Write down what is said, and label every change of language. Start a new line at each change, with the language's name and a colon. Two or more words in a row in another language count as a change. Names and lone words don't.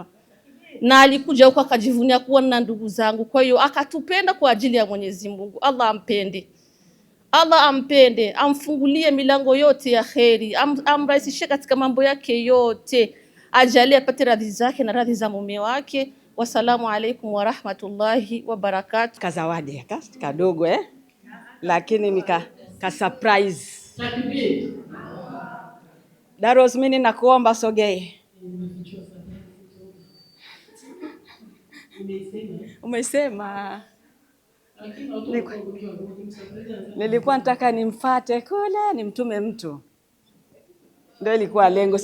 Swahili: Na alikuja huko akajivunia kuwa na ndugu zangu, kwa hiyo akatupenda kwa ajili ya Mwenyezi Mungu. Allah ampende, Allah ampende, amfungulie milango yote ya kheri, amrahisishie katika mambo yake yote, ajalie apate radhi zake na radhi za mume wake.
Arabic: والسلام عليكم ورحمة الله وبركاته.
Swahili: Kazawadi kadogo lakini nika surprise. Daros, mimi nakuomba sogee. Umesema nilikuwa nataka nimfate kule nimtume mtu, ndio ilikuwa lengo.